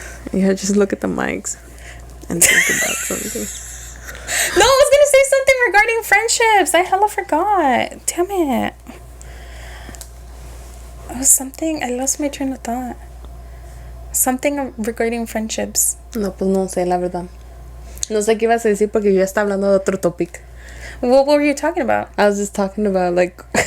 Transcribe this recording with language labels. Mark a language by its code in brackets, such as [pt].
[en] Yeah, just look at the mics and think about something. I was gonna say something regarding friendships. I hella forgot. Damn it. It was something. I lost my train of thought. Something regarding friendships. [es] No, pues no sé, la verdad. No sé qué ibas a decir porque yo ya estaba hablando de otro topic. [en] What were you talking about? I was just talking about, like...